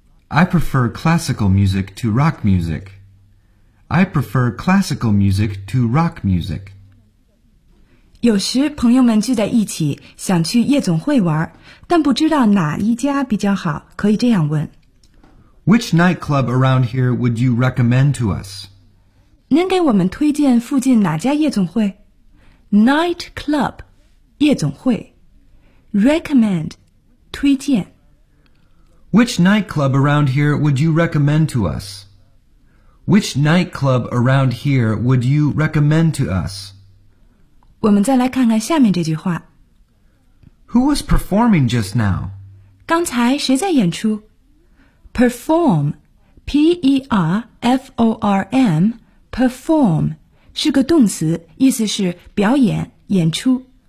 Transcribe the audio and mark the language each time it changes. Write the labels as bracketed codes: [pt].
[en] I prefer classical music to rock music. I prefer classical music to rock music. [zh] 有时朋友们聚在一起想去夜总会玩，但不知道哪一家比较好，可以这样问 [en] Which nightclub around here would you recommend to us? [zh] 您给我们推荐附近哪家夜总会？ [en] Night club, 夜总会 Recommend, 推荐 Which nightclub around here would you recommend to us? Which nightclub around here would you recommend to us? [zh] 我们再来看看下面这句话 [en] Who was performing just now? [zh] 刚才谁在演出 Perform, P-E-R-F-O-R-M, perform是个动词，意思是表演、演出。